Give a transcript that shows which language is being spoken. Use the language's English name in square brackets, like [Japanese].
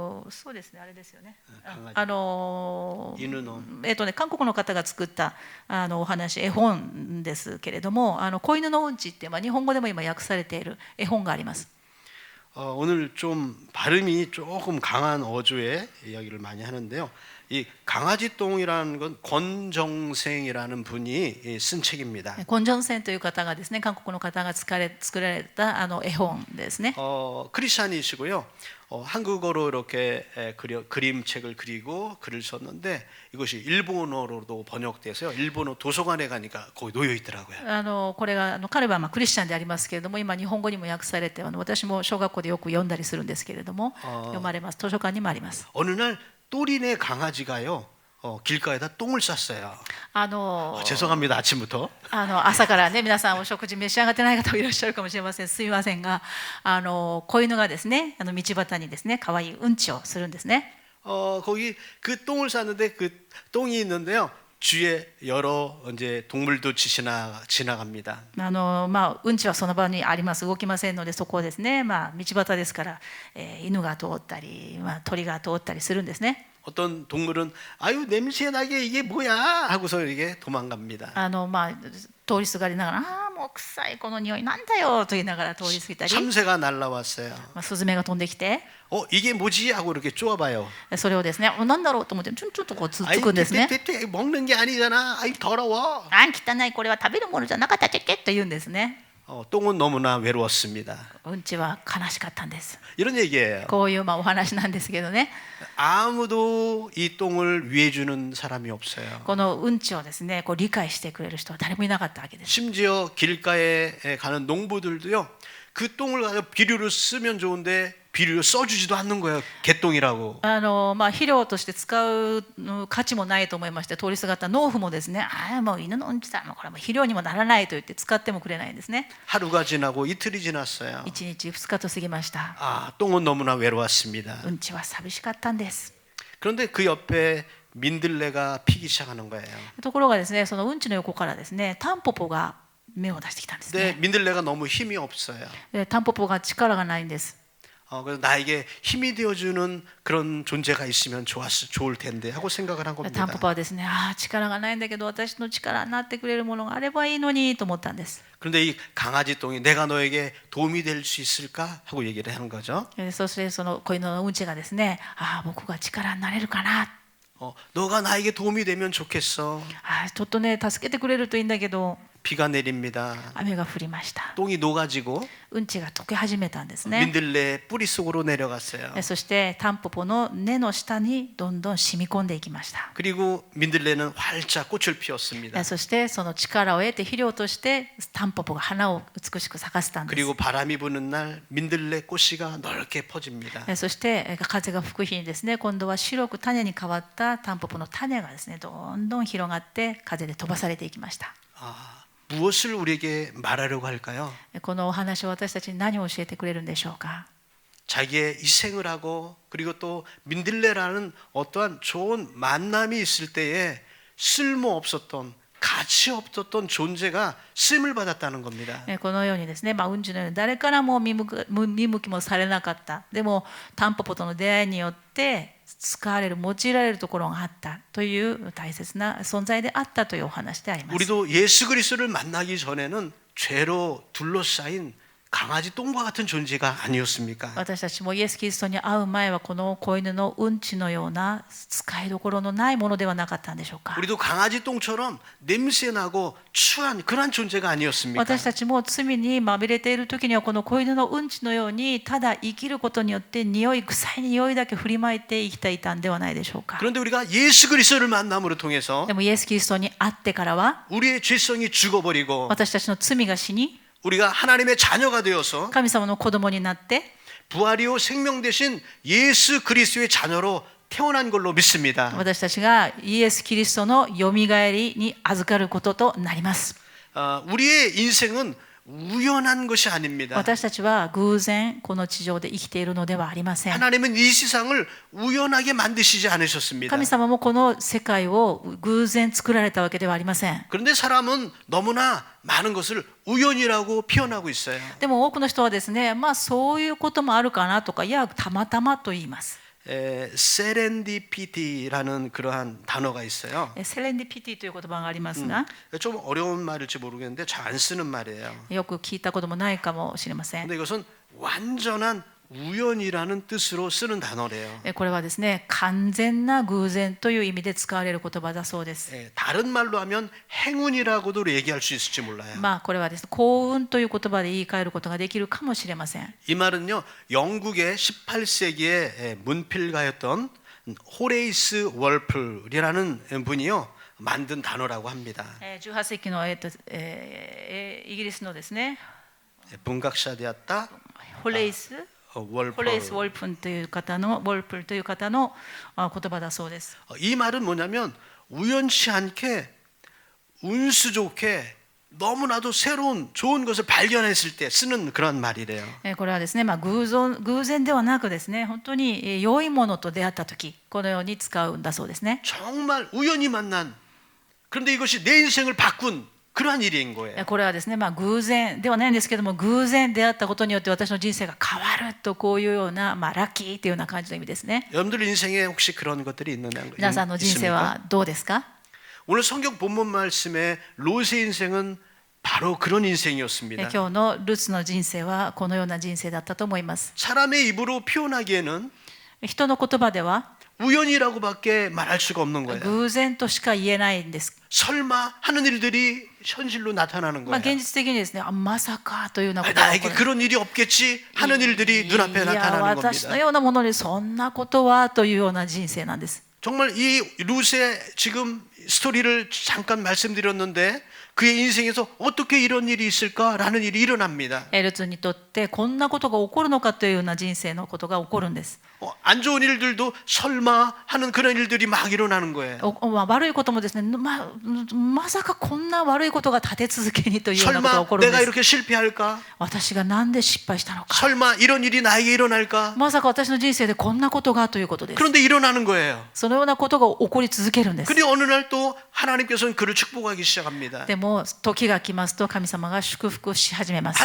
[Japanese] そうですね、あれですよね。犬の韓国の方が作ったお話、絵本ですけれども、子犬のうんちって、日本語でも今訳されている絵本があります。 [Korean] 오늘 좀 발음이 조금 강한 어조의 이야기를 많이 하는데요. 이 강아지 똥이라는 건 권정생이라는 분이 쓴 책입니다. [Japanese] コンジョンセンという方がですね、韓国の方が作られた絵本ですね。 [Korean] 크리스찬이시고요. 한국어로 이렇게 그림책을 그리고 글을 썼는데 이것이 일본어로도 번역돼서요. 일본어 도서관에 가니까 거기 놓여 있더라고요. [Japanese] これが彼はクリスチャンでありますけれども、今日本語にも訳されて、私も小学校でよく読んだりするんですけれども、読まれます。図書館にもあります。 [Korean] 어느 날 또리네 강아지가요. 길가에다 똥을 쌌어요. [Japanese] あの [Korean] 죄송합니다. 아침부터. [Japanese] 朝からね、皆さんお食事召し上がってない方もいらっしゃるかもしれません。すみませんが、子犬がですね、道端にですね、可愛いうんちをするんですね。 [Korean] 거기 그 똥을 쌌는데 그 똥이 있는데요. 주위에 여러 이제 동물도 지나갑니다. [Japanese] うんちはその場にあります。動きませんので、そこをですね、道端ですから、犬が通ったり、鳥が通ったりするんですね。 [Korean] 어떤 동물은 아유 냄새 나게 이게 뭐야 하고서 이렇게 도망갑니다. [Japanese] 通りすがりながら、ああもう臭いこの匂いなんだよと言いながら通り過ぎたり、 [Korean] 참새가 날라왔어요. [Japanese] スズメが飛んできて、 [Korean] 이게 뭐지 하고 이렇게 쪼아봐요. [Japanese] それをですね、なんだろうと思ってちょっとこうつっ [Korean] 아이 [Japanese] つくんですね。 [Korean] 먹는 게 아니잖아. 아이 더러워. [Japanese] あん汚い、これは食べるものじゃなかったっけと言うんですね。 [Korean] 똥은 너무나 외로웠습니다. [Japanese] うんちは悲しかったんです。 [Korean] 이런 얘기예요. [Japanese] こういうお話なんですけどね、 [Korean] 아무도 이 똥을 위해주는 사람이 없어요. [Japanese] このうんちをですね、こう理解してくれる人は誰もいなかったわけです。 [Korean] 심지어 길가에 가는 농부들도요. 그 똥을 가지고 비료를 쓰면 좋은데 비료를 써주지도 않는 거예요. 개똥이라고. [Japanese] 肥料として使う価値もないと思いまして、通りすがった農夫もですね、もう犬のうんちだ、もうこれはもう肥料にもならないと言って使ってもくれないんですね。 [Korean] 하루가 지나고 이틀이 지났어요. [Japanese] 1日2日と過ぎました。 [Korean] 똥은 너무나 외로웠습니다. [Japanese] うんちは寂しかったんです。 [Korean] 그런데 그 옆에 민들레가 피기 시작하는 거예요. [Japanese] ところがですね、そのうんちの横からですね、タンポポが芽を出してきたんです [Korean] 근데 [Japanese] ね。 [Korean] 민들레가 너무 힘이 없어요. [Japanese] でタンポポが力がないんです。 [Korean] 그래서 나에게 힘이 되어주는 그런 존재가 있으면 좋을 텐데 하고 생각을 한 [Japanese] タンポ [Korean] 겁니다. [Japanese] ポはですね、力がないんだけど私の力になってくれるものがあればいいのにと思ったんです。 [Korean] 그런데 이 강아지 똥이 내가 너에게 도움이 될 수 있을까 하고 얘기를 하는 거죠. [Japanese] そしてその子犬のうんちがですね、僕が力になれるかな、 [Korean] 너가 나에게 도움이 되면 좋겠어. [Japanese] ちょっとね助けてくれるといいんだけど、 [Korean] 비가 내립니다. [Japanese] 雨が降りました。 [Korean] 똥이 녹아지고 [Japanese] うんちが溶け始めたんですね。 [Korean] 민들레 뿌리 속으로 내려갔어요. [Japanese] そしてタンポポの根の下にどんどん染み込んでいきました。 [Korean] 그리고 민들레는 활짝 꽃을 피웠습니다. [Japanese] そしてその力を得て肥料としてタンポポが花を美しく咲かせたんです。 [Korean] 그리고 바람이 부는 날 민들레 꽃씨가 넓게 퍼집니다. [Japanese] そして風が吹く日にですね、今度は白く種に変わったタンポポの種がですね、どんどん広がって風で飛ばされていきました。 [Korean] 무엇을 우리에게 말하려고 할까요? [Japanese] このお話を私たちに何を教えてくれるんでしょうか。 [Korean] 자기의 희생을 하고 그리고 또 민들레라는 어떠한 좋은 만남이 있을 때에 쓸모 없었던 가치 없었던 존재가 쓰임을 받았다는 겁니다. [Japanese] このようにですね、うんちのように誰からも見向きもされなかった。でもタンポポとの出会いによって使われる、用いられるところがあったという大切な存在であったというお話であります。 [Korean] 우리도 예수 그리스도를 만나기 전에는 죄로 둘러싸인 강아지 똥과 같은 존재가 아니었습니까? [Japanese] 私たちもイエス・キリストに会う前はこの子犬のうんちのような使いどころのないものではなかったんでしょうか。 [Korean] 우리도 강아지 똥처럼 냄새나고 추한 그런 존재가 아니었습니까? [Japanese] 私たちも罪にまみれている時にはこの子犬のうんちのようにただ生きることによって臭い匂いだけ振りまいて生きていたんではないでしょうか。 [Korean] 그런데 우리가 예수 그리스도를 만남으로 통해서 [Japanese] でもイエス・キリストに会ってからは [Korean] 우리의 죄성이 죽어버리고 [Japanese] 私たちの罪が死に [Korean] 우리가 하나님의 자녀가 되어서 [Japanese] 神様の子供になって [Korean] 부활이요 생명 되신 예수 그리스도의 자녀로 태어난 걸로 믿습니다. [Japanese] 私たちがイエス・キリストのよみがえりに預かることとなります。 [Korean] 우리의 인생은 우연한 것이 아닙니다. [Japanese] 私たちは偶然この地上で生きているのではありません。 [Korean] 하나님은 이 세상을 우연하게 만드시지 않으셨습니다. [Japanese] 神様もこの世界を偶然作られたわけではありません。 [Korean] 그런데 사람은 너무나 많은 것을 우연이라고 표현하고 있어요. [Japanese] でも多くの人はですね、そういうこともあるかなとか、いやたまたまと言います。 [Korean] 세렌디피티라는 그러한 단어가 있어요. [Japanese] セレンディピティという言葉がありますが、 [Korean] 좀 어려운 말일지 모르겠는데 잘 안 쓰는 말이에요. [Japanese] よく聞いたこともないかもしれません。 [Korean] 근데 이것은 완전한 우연이라는 뜻으로 쓰는 단어래요. [Japanese] これはですね、完全な偶然という意味で使われる言葉だそうです。 [Korean] 다른 말로 하면 행운이라고도 얘기할 수 있을지 몰라요. [Japanese] これはですね、幸運という言葉で言い換えることができるかもしれません。 [Korean] 이 말은요, 영국의 18세기의 문필가였던 호레이스 월플이라는 분이요 만든 단어라고 합니다. [Japanese] 18世紀のイギリスのですね、 [Korean] 문학사 되었다. [Japanese] ホレイスホレス・ウォルプンという方の言葉だそうです。 [Korean] 이 말은 뭐냐면 우연치 않게 운수 좋게 너무나도 새로운 좋은 것을 발견했을 때 쓰는 그런 말이래요. [Japanese] これはですね、偶然ではなくですね、本当に良いものと出会った時、このように使うんだそうですね。 [Korean] 정말 우연히 만난 그런데 이것이 내 인생을 바꾼 그러한 일인 거예요. [Japanese] これはですね、偶然ではないんですけども、偶然出会ったことによって私の人生が変わると、こういうような、ラッキーというような感じの意味ですね。 [Korean] 여러분들 인생에 혹시 그런 것들이 있느냐? [Japanese] 皆さんの人生はどうですか？ [Korean] 오늘 성경 본문 말씀에 롯의 인생은 바로 그런 인생이었습니다. [Japanese] 今日のルツの人生はこのような人生だったと思います。 [Korean] 사람의 입으로 표현하기에는 [Japanese] 人の言葉では [Korean] 우연이라고밖에 말할 수가 없는 거예요. [Japanese] 偶然としか言えないんです。 [Korean] 설마 하는 일들이 현실로 나타나는 거예요. [Japanese] 現実的にですね、まさかというようなことが起こ [Korean] 나에게 그런 일이 없겠지 하는 일들이 눈앞에 [Japanese] いや [Korean] 나타나는 [Japanese] 私の [Korean] 겁니다. [Japanese] ようなものにそんなことはというような人生なんです。 [Korean] 정말 이 룻의 지금 스토리를 잠깐 말씀드렸는데 그의 인생에서 어떻게 이런 일이 있을까라는 일이 일어납니다. [Japanese] ルツにとってこんなことが起こるのかというような人生のことが起こるんです。 [Korean] 안 좋은 일들도 설마 하는 그런 일들이 막 일어나는 거예요. [Japanese] 悪いこともですね、まさかこんな悪いことが立て続けにというようなことが [Korean] 설마 [Japanese] 起こるん [Korean] 내가 [Japanese] です。 [Korean] 이렇게 실패할까? [Japanese] 私がなんで失敗したのか。 [Korean] 설마 이런 일이 나에게 일어날까? [Japanese] まさか私の人生でこんなことがということです。 [Korean] 그런데 일어나는 거예요. [Japanese] そのようなことが起こり続けるんです。 [Korean] 그리고 어느 날 또 하나님께서는 그를 축복하기 시작합니다. [Japanese] でも時が来ますと神様が祝福し始めます。